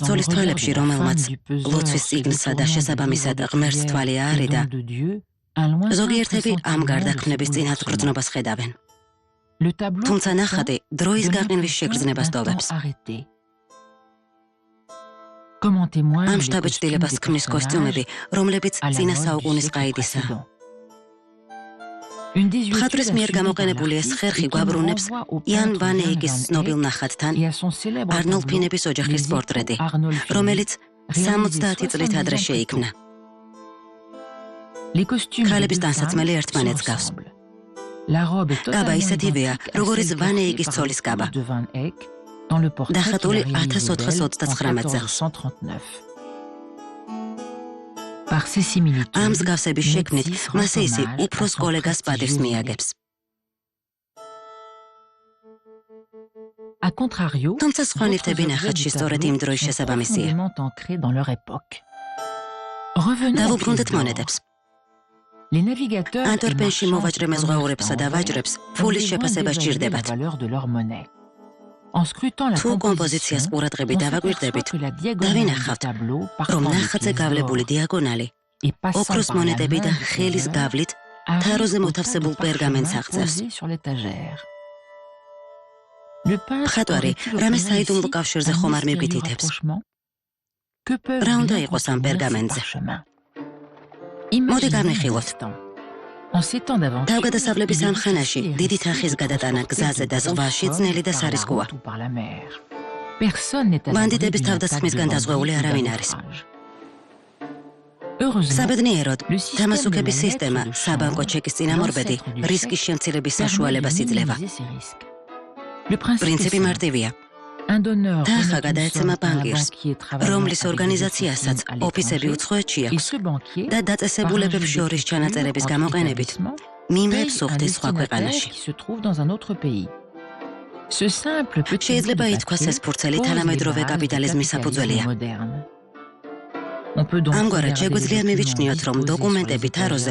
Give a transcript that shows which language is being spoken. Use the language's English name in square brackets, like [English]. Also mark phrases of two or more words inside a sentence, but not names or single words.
[French] dans le [Georgian] ცოლის [French] regard [Georgian] თვალებში, [French] de la [Georgian] რომელმაც [French] femme du peseur [Georgian] ლოცვის [French] et [Georgian] წიგნსა და [French] détournant [Georgian] შესაბამისად [French] des [Georgian] ღმერთს თვალი [French] prières [Georgian] აარიდა, [French] et dons de Dieu, un lointain [Georgian] ზოგიერთები ამ [French] pressentiment [Georgian] გარდაქმნების [French] de [Georgian] წინათ [French] bouleversement. [Georgian] გრძნობას ხედავენ. [French] Le tableau [Georgian] თუმცა [French] pourtant [Georgian] ნახატი დროის [French] donne [Georgian] გაყინვის [French] l'impression [Georgian] შეგრძნებას [French] d'un [Georgian] ტოვებს. [French] temps arrêté. Comme en témoignent [Georgian] ამ [French] les [Georgian] შთაბეჭდილებას [French] costumes des [Georgian] ქმნის კოსტიუმები, [French] personnages [Georgian] რომლებიც [French] à la [Georgian] წინა [French] mode du [Georgian] საუკუნის [French] siècle [Georgian] ყაიდისა. [French] précédent. Une désuétude [Georgian] მხატვრის მიერ [French] assumée par [Georgian] გამოყენებული ეს [French] l'artiste [Georgian] ხერხი [French] et qui [Georgian] გვაბრუნებს [French] renvoie au [Georgian] იან [French] peintre [Georgian] ვან [French] Jan [Georgian] ეიგის [French] van [Georgian] ცნობილ [French] Eyck [Georgian] ნახატთან, [French] et à son célèbre [Georgian] არნოლდ [French] tableau [Georgian] ფინების ოჯახის [French] Les [Georgian] პორტრეტი, [French] époux Arnolphe [Georgian] რომელიც [French] réalisé [Georgian] 70 წლით [French] 70 [Georgian] ადრე [French] ans plus [Georgian] შეიქმნა. [French] Les costumes [Georgian] ქალების [French] des deux [Georgian] ტანსაცმელი [French] femmes [Georgian] ერთმანეთს [French] se [Georgian] გავს. [French] ressemblent. La robe est [Georgian] კაბა [French] totalement [Georgian] ისეთივეა, [French] identique à [Georgian] როგორც [French] celle [Georgian] ვან [French] portée [Georgian] ეიგის [French] par [Georgian] ცოლის კაბა. [French] l'épouse de Van Eyck dans le portrait [Georgian] დახატული [French] qu'il a réalisé d'elle en [Georgian] 1439 წელს. [French] 1439. Par ces similitudes, [Georgian] ამ მსგავსების შექმნით [French] Métis [Georgian] მასე [French] rend [Georgian] ისი [French] hommage à [Georgian] უფროს [French] son [Georgian] კოლეგას პატივს [French] prestigieux [Georgian] მიაგებს. [French] A contrario, [Georgian] თუმცა სხვა [French] d'autres [Georgian] ნივთები [French] objets [Georgian] ნახატში [French] du [Georgian] სწორედ იმ [French] tableau [Georgian] დროის [French] sont [Georgian] შესაბამისია. [French] profondément ancrés dans leur époque. Revenons aux [Georgian] დავუბრუნდეთ [French] pièces d'or. [Georgian] მონეტებს. [French] Les navigateurs et [Georgian] ანტვერპენში [French] marchands [Georgian] მოვაჭრე [French] qui [Georgian] მეზღვაურებსა და [French] commercent en [Georgian] ვაჭრებს [French] Anvers [Georgian] ფულის [French] ont [Georgian] შეფასება [French] besoin [Georgian] სჭირდებათ. [French] d'évaluer la valeur de leur monnaie. En scrutant la [Georgian] თუ [French] composition, [Georgian] კომპოზიციას ყურადღებით [French] on [Georgian] დავაკვირდებით, [French] s'aperçoit que la diagonale du [Georgian] დავინახავთ, [French] tableau [Georgian] რომ [French] partant des [Georgian] ნახატზე [French] pièces [Georgian] გავლებული [French] d'or [Georgian] დიაგონალი [French] et passant [Georgian] ოქროს [French] par la [Georgian] მონეტები და [French] main du [Georgian] ხელის [French] tailleur [Georgian] გავლით [French] arrive [Georgian] თაროზე [French] au tas [Georgian] მოთავსებულ [French] de [Georgian] პერგამენტს [French] parchemins [Georgian] აღწევს. [French] posés sur l'étagère. Le peintre [Georgian] მხატვარი [French] aurait-il [Georgian] რამე [French] opéré [Georgian] საიდუმლო [French] ici [Georgian] კავშირზე [French] un [Georgian] ხომ არ [French] mystérieux [Georgian] მიგვითითებს. [French] rapprochement? Que peuvent [Georgian] რა უნდა [French] bien [Georgian] იყოს ამ [French] contenir ces [Georgian] პერგამენტზე? [French] parchemins? [Georgian] მოდი [French] Imaginez un [Georgian] განვიხილოთ. [French] instant. En ces temps d'aventure, [Georgian] თავგადასავლების [French] il est [Georgian] ამ ხანაში [French] difficile et [Georgian] დიდი [French] risqué [Georgian] თანხის [French] de [Georgian] გადატანა [French] transporter [Georgian] გზაზე [French] de [Georgian] და [French] grosses [Georgian] ზღვაში [French] sommes [Georgian] ძნელი და [French] par la [Georgian] სარისკოა. [French] route ou par la mer. Personne n'est à l'abri [Georgian] ბანდიტების [French] d'une attaque de [Georgian] თავდასხმისგან დაზღვეული [French] bandits ou [Georgian] არავინ [French] d'un [Georgian] არის. [French] naufrage. Heureusement, [Georgian] საბედნიეროდ, [French] le système [Georgian] დამასუკების [French] de la [Georgian] სისტემა [French] lettre de [Georgian] საბანკო [French] change, [Georgian] ჩეკის წინამორბედი [French] l'ancêtre du [Georgian] რისკის [French] chèque, [Georgian] შემცირების [French] permet de [Georgian] საშუალებას იძლევა. [French] minimiser ces risques. Le principe est [Georgian] პრინციპი [French] simple. [Georgian] მარტივია. [French] Un donneur [Georgian] თანხა [French] remet une [Georgian] გადაეცემა [French] somme à un [Georgian] ბანკირს, [French] banquier travaillant [Georgian] რომლის [French] avec des [Georgian] ორგანიზაციასაც [French] officines à [Georgian] ოფისები [French] l'étranger, [Georgian] უცხოეთში [French] et [Georgian] აქვს [French] ce banquier, [Georgian] და [French] par un jeu [Georgian] დაწესებულებებს შორის [French] d'écriture [Georgian] ჩანაწერების [French] entre [Georgian] გამოყენებით [French] établissements, [Georgian] მიმღებს [French] paye un [Georgian] უხდის სხვა [French] destinataire [Georgian] ქვეყანაში. [French] qui se trouve dans un autre pays. Ce simple petit [Georgian] შეიძლება [French] bout de [Georgian] ითქვას [French] papier [Georgian] ეს ფურცელი [French] pose les [Georgian] თანამედროვე [French] bases du [Georgian] კაპიტალიზმის [French] capitalisme [Georgian] საფუძველია. [French] moderne. On peut donc [Georgian] ამგვარად [French] regarder [Georgian] შეგვიძლია [French] les [Georgian] მივიჩნიოთ, რომ [French] documents disposés [Georgian] დოკუმენტები [French] sur les [Georgian] თაროზე